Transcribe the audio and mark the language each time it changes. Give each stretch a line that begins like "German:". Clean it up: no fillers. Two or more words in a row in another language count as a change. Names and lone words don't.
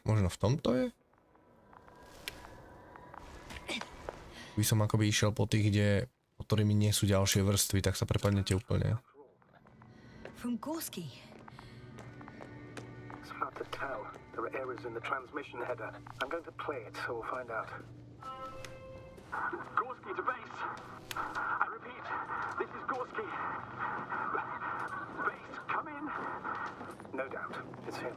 Slovak: Možno v tomto je? By som akoby išiel po tých, kde, pod ktorými nie sú ďalšie vrstvy, tak sa prepadnete úplne.
English: From Gorski. It's hard to tell. There are errors in the transmission header. I'm going to play it, so we'll find out. Gorski to base. I repeat, this is Gorski. Base, come in. No doubt, it's him.